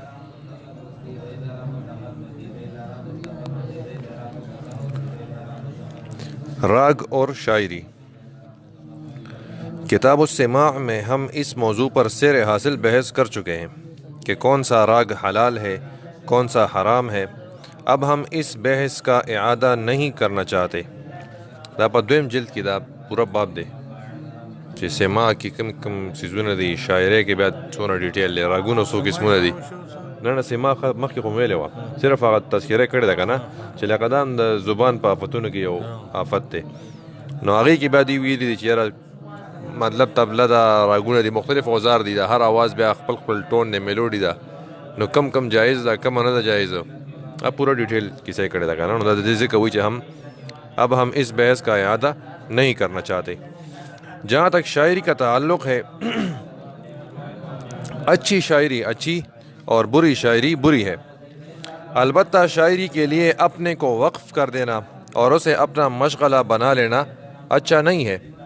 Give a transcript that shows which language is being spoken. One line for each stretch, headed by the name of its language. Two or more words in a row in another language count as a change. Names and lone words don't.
Urdu: راگ اور شاعری۔ کتاب السماع میں ہم اس موضوع پر سیر حاصل بحث کر چکے ہیں کہ کون سا راگ حلال ہے، کون سا حرام ہے۔ اب ہم اس بحث کا اعادہ نہیں کرنا چاہتے۔
Pashto: دا په دویم جلد کې دا پورا باب دی چې سماع کې کم څیزونه دي، شاعرۍ کې بیا څونه ډیټیل دی، راګونه څو قسمونه دي. نه سماع مخکې خو ویلې وه، صرف هغه تذکره کړې ده که نه چې لکه دا هم د زبان په آفتونو کې یو آفت دی. نو هغې کې بیا دوی ویلي دي چې یاره مطلب طبله ده، راګونه دي، مختلف اوزار دي، د هر آواز بیا خپل خپل ټون دی، میلوډي ده، نو کم جایز ده، کم نه ده جایزه.
Urdu: اب پورا ڈیٹیل کسے
Pashto: کړی ده که نه. نو دا د ذکر وی چې
Urdu: اب ہم اس بحث کا اعادہ نہیں کرنا چاہتے. جہاں تک شاعری کا تعلق ہے، اچھی شاعری اچھی اور بری شاعری بری ہے. البتہ شاعری کے لیے اپنے کو وقف کر دینا اور اسے اپنا مشغلہ بنا لینا اچھا نہیں ہے.